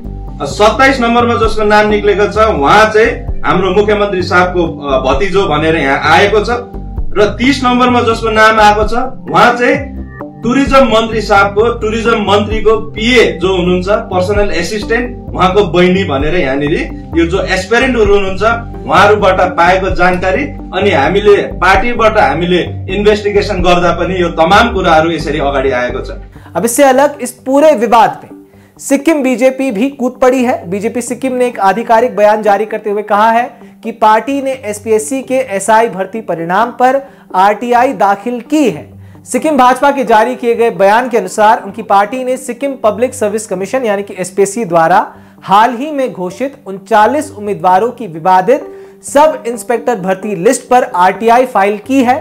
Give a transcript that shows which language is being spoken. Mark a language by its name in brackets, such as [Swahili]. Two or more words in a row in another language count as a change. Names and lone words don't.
[Nepali] 27 नम्बरमा जसको नाम निक्लेको छ उहाँ चाहिँ हाम्रो मुख्यमन्त्री साहबको भतिजो भनेर यहाँ आएको छ र 30 नम्बरमा जसको नाम आएको छ उहाँ चाहिँ टुरिज्म मन्त्री साहबको, टुरिज्म मन्त्रीको पिए जो हुनुहुन्छ, [English] personal assistant, [Nepali] उहाँको बहिनी भनेर यहाँनिर यो जो एस्पिरेन्टहरू हुनुहुन्छ उहाँहरूबाट पाएको जानकारी अनि हामीले पार्टीबाट हामीले इन्भेस्टिगेसन गर्दा पनि यो तमाम कुराहरू यसरी अगाडि आएको छ। [Hindi] अब इससे अलग इस पूरे विवाद में सिक्किम बीजेपी भी कूद पड़ी है। बीजेपी सिक्किम ने एक आधिकारिक बयान जारी करते हुए कहा है कि पार्टी ने एसपीएससी के एसआई भर्ती परिणाम पर आरटीआई दाखिल की है। सिक्किम भाजपा के जारी किए गए बयान के अनुसार उनकी पार्टी ने सिक्किम पब्लिक सर्विस कमीशन यानी कि एसपीएससी द्वारा हाल ही में घोषित 39 उम्मीदवारों की विवादित [English] sub inspector [Hindi] भर्ती लिस्ट पर आरटीआई फाइल की है।